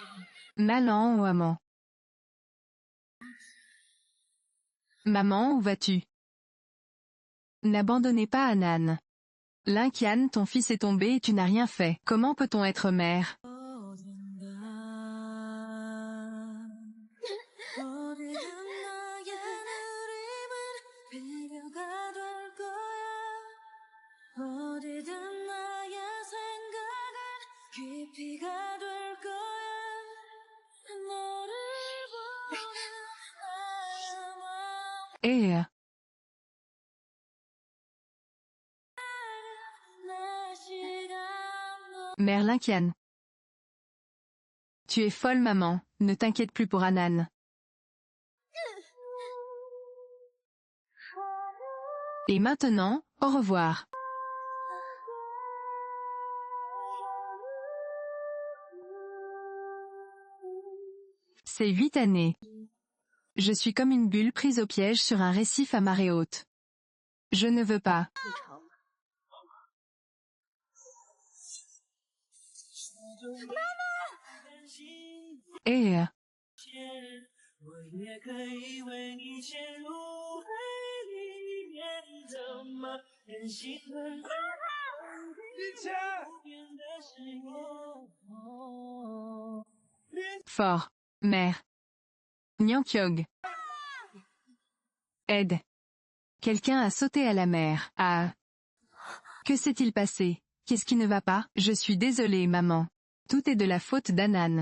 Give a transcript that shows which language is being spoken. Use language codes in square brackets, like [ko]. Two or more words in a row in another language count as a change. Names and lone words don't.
[fr] Malan ou amant. Maman, où vas-tu? N'abandonnez pas Anan. Linqian, ton fils est tombé et tu n'as rien fait. Comment peut-on être mère? [ko] 어딘가 어디든 나의 느림은 비료가 될 거야 어디든 나의 생각은 깊이가 될 거야 너를 보는 나의 마음 내 시간도 [fr] Mère Linqian. Tu es folle maman, ne t'inquiète plus pour Anan. Et maintenant, au revoir. C'est 8 années. Je suis comme une bulle prise au piège sur un récif à marée haute. Je ne veux pas. Et [zh] 我也可以为你陷入海里面，怎么忍心分开？变得是我。 [fr] fort. Mère. Nyankyog. Aide. Quelqu'un a sauté à la mer. Ah. Que s'est-il passé? Qu'est-ce qui ne va pas? Je suis désolée maman. Tout est de la faute d'Anan.